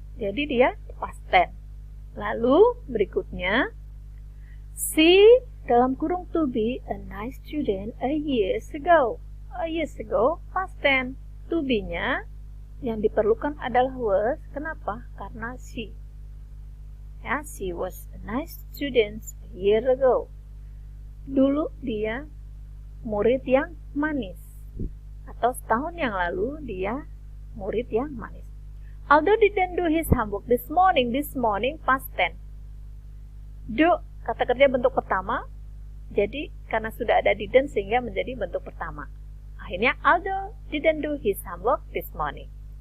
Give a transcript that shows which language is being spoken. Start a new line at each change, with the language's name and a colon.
Indonesian: Jadi dia
English: past tense.
Indonesian: Lalu berikutnya,
English: she
Indonesian: dalam kurung
English: to be a nice student a years ago. A years ago, past tense.
Indonesian: To be-nya yang diperlukan adalah was. Kenapa? Karena she.
English: Ya, she was a nice student a year ago.
Indonesian: Dulu dia murid yang manis. Atau setahun yang lalu dia murid yang manis.
English: Aldo didn't do his homework this morning. This morning past tense. Do
Indonesian: kata kerja bentuk pertama. Jadi karena sudah ada didn't sehingga menjadi bentuk pertama.
English: Akhirnya Aldo didn't do his homework this morning.